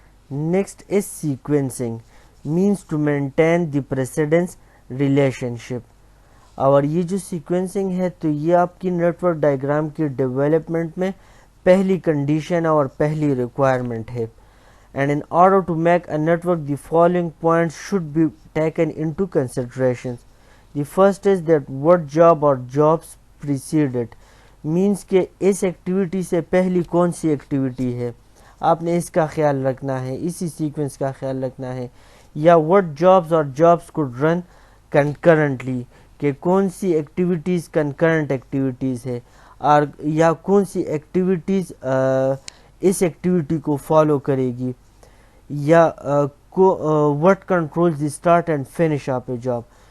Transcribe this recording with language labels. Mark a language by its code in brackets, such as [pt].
[en] Next is sequencing, means to maintain the precedence relationship. [ur] اور یہ جو سیکوینسنگ ہے تو یہ آپ کی نیٹ ورک ڈائیگرام کی ڈیولپمنٹ میں پہلی کنڈیشن اور پہلی ریکوائرمنٹ ہے. [en] And in order to make a network, the following points should be taken into considerations. The first is that what job or jobs precede it. [ur] Means کہ اس activity سے پہلی کون سی ایکٹیویٹی ہے، آپ نے اس کا خیال رکھنا ہے، اسی سیکوینس کا خیال رکھنا ہے. یا [en] what jobs or jobs could run concurrently، [ur] کہ کون سی ایکٹیویٹیز کنکرنٹ ایکٹیویٹیز ہے، اور یا کون سی ایکٹیویٹیز اس ایکٹیویٹی کو فالو کرے گی، یا [en] What control the start and finish of a job.